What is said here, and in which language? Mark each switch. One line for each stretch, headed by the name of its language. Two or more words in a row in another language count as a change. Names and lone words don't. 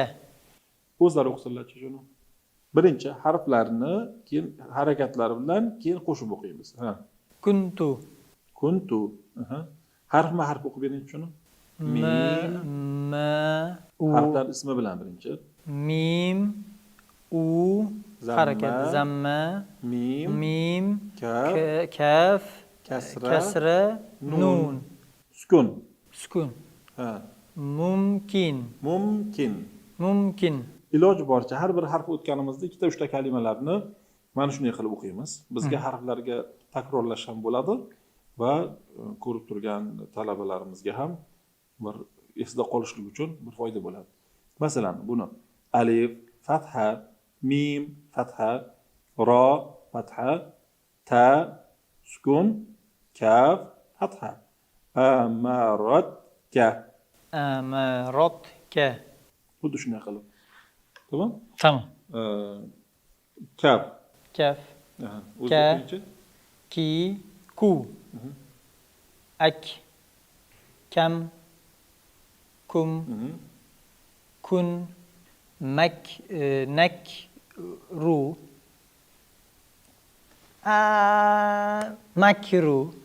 Uzbek: O'zlari o'qisinlarchi shuni. Birinchi harflarni keyin harakatlari bilan keyin qo'shib o'qiymiz. Ha. Kuntu. Kuntu. Aha. Harf o'qib bering shuni. Ma, u. Harflar ismi bilan birinchi. Mim, u, harakat, zamma, mim, kaf, kasra, nun. Sukun. Ha. Mumkin. Mumkin. Mumkin. iloji boricha har bir harf o'tganimizda 2-3 ta kalimalarni mana shunday qilib o'qiymiz. Bizga harflarga takrorlash ham bo'ladi va ko'rib turgan talabalarimizga ham bir esda qolishlik uchun bir foyda bo'ladi. Masalan, buni alif, fatha, mim, fatha, ro, fatha, ta, sukun, kaf, fatha. Amarotka. Amarotka. Xuddi shunday qilib. Tamam? Tamam. Kaf. Kaf. Ka. Ki, ku. Ak. Kam. Kum. Kun. Mak. Nak. Ru. Makru.